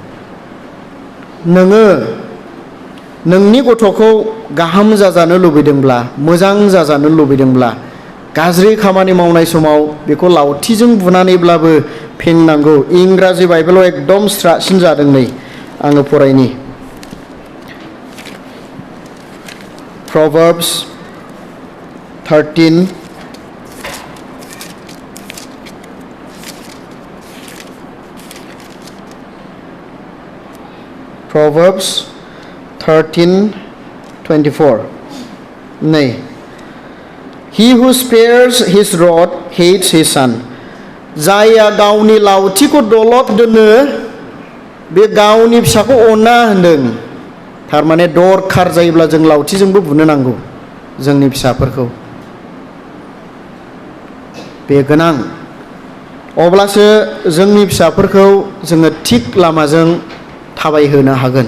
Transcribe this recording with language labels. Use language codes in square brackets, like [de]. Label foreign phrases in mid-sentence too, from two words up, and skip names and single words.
[brx] नोङो नोंनि गथ'खौ गाहाम जाजानो लुबैदोंब्ला, मोजां जाजानो लुबैदोंब्ला, गाज्रि खामानि मावनाय समाव बेखौ लावथिजों बुनानैब्लाबो फेंनांगौ। इंराजि बाइबेलाव एकदम स्रासिन जादों, नै आङो फरायनि। [en] Proverbs 13 Proverbs 13:24. Nay, he who spares his rod hates his son. [brx] जायया गावनि लावथिखौ दलद दोनो बे गावनि फिसाखौ अना होनदों। थारमाने दरखार जायोब्ला जों लावथिजोंबो बुनो नांगौ जोंनि फिसाफोरखौ। बे गोनां। अब्लासो जोंनि फिसाफोरखौ जोङो थिग लामाजों थाबायहोनो हागोन।